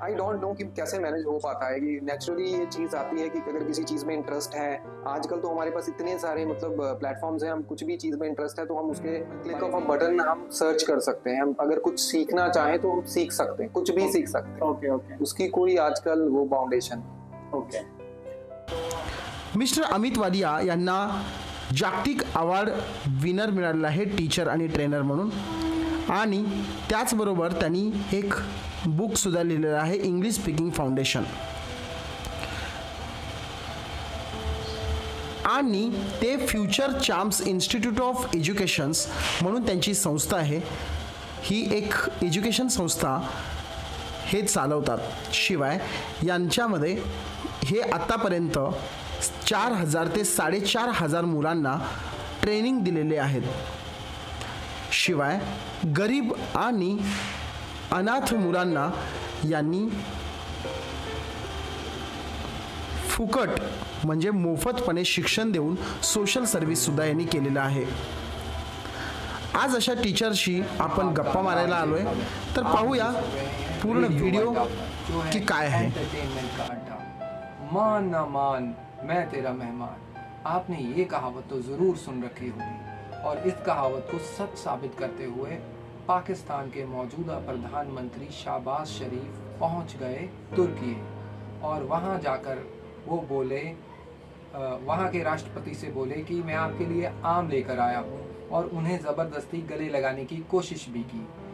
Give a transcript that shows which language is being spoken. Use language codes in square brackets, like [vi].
[en] I don't know [hi] कि कैसे manage हो पाता है. कि नेचुरली ये चीज़ आती है कि अगर किसी चीज़ में इंटरेस्ट है, आजकल तो हमारे पास इतने सारे मतलब प्लेटफॉर्म्स हैं, हम कुछ भी चीज़ में इंटरेस्ट है तो हम उसके [en] click of a button [hi] हम सर्च कर सकते हैं. हम अगर कुछ सीखना चाहें तो हम सीख सकते हैं, कुछ भी सीख सकते हैं. [en] Okay. Okay. [hi] उसकी कोई आजकल वो foundation. [en] Okay. [mr] Mister Amit Walia यांना जागतिक अवॉर्ड विनर मिळालेला आहे टीचर आणि ट्रेनर म्हणून. आणि त्याचबरोबर त्यांनी एक बुकसुद्धा लिहिलेलं आहे, इंग्लिश स्पीकिंग फाउंडेशन. आणि ते future champs institute of educations म्हणून त्यांची संस्था आहे. ही एक एज्युकेशन संस्था हे चालवतात. शिवाय यांच्यामध्ये हे आत्तापर्यंत 4,000 ते 4,500 मुलांना ट्रेनिंग दिलेले आहेत. शिवाय गरीब आणि अनाथ मुलांना यांनी फुकट म्हणजे मोफतपणे शिक्षण देऊन सोशल सर्व्हिससुद्धा यांनी केलेलं आहे. आज अशा टीचरशी आपण गप्पा मारायला आलोय, तर पाहूया पूर्ण व्हिडिओ की काय आहे. [hi] एंटरटेनमेंट का अड्डा. मान ना मान मैं तेरा मेहमान. आपने ये कहावत तो ज़रूर सुन रखी होगी, और इस कहावत को सच साबित करते हुए पाकिस्तान के मौजूदा प्रधानमंत्री शहबाज शरीफ पहुंच गए तुर्की, और वहां जाकर वो बोले, वहां के राष्ट्रपति से बोले कि मैं आपके लिए आम लेकर आया हूं, और उन्हें ज़बरदस्ती गले लगाने की कोशिश भी की.